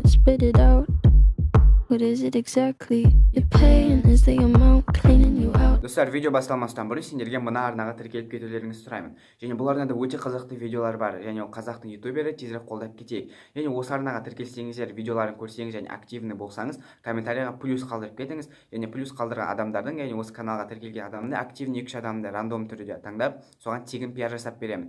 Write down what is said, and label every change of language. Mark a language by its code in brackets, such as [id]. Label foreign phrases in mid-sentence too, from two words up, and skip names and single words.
[en] spit it out. What is it exactly you're paying? Is the amount cleaning you out? [kk] Достар, видео басталмастан бұрын сендерге мына арнаға тіркеліп кетулеріңізді сұраймын. Және бұл арнада өте қызықты видеолар бар. Және ол қазақтың ютубері, тезірек қолдап кетейік. Және осы арнаға тіркелсеңіздер, видеоларын көрсеңіз және активны болсаңыз, комментарийға плюс қалдырып кетіңіз. Және плюс қалдырған адамдардың, яғни осы каналға тіркелген адамды активный 2 адамды рандом түрде таңдап, соған тегін пиар жасап беремін.